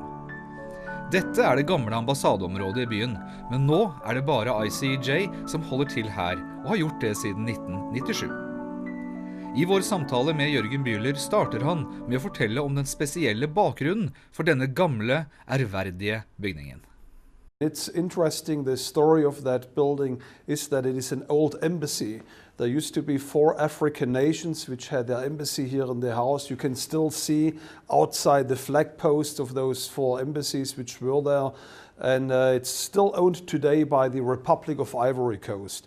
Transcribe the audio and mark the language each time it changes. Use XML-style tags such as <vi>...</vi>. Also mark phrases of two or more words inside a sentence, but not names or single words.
<no>Dette det gamle ambassadeområdet i byen, men nå det bare ICEJ som holder til her, og har gjort det siden 1997. I vår samtale med Jürgen Bühler starter han med å fortelle om den spesielle bakgrunnen for denne gamle, ærverdige bygningen.</no> <en>It's interesting, the story of that building is that it is an old embassy. There used to be 4 African nations which had their embassy here in the house. You can still see outside the flag posts of those 4 embassies which were there. And it's still owned today by the Republic of Ivory Coast.</en>